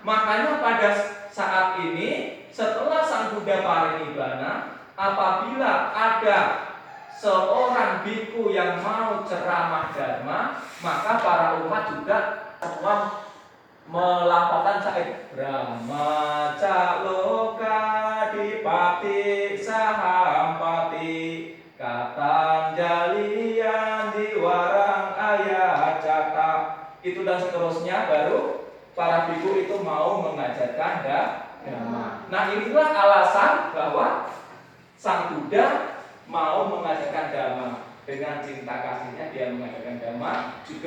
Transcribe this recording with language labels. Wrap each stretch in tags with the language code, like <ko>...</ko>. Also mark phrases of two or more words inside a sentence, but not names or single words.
<id>Makanya pada saat ini setelah Sang Buddha parinibbana, apabila ada seorang biku yang mau ceramah dharma, maka para umat juga semua melafalkan syair</id> <pi>Brahma caloka dipati sahampati katan jalian diwarang ayah caka.</pi> <id>Itu dan seterusnya, baru para biku itu mau mengajarkan dharma. Nah, inilah alasan bahwa Sang Buddha mau mengajarkan dhamma. Dengan cinta kasihnya dia mengajarkan dhamma juga.</id>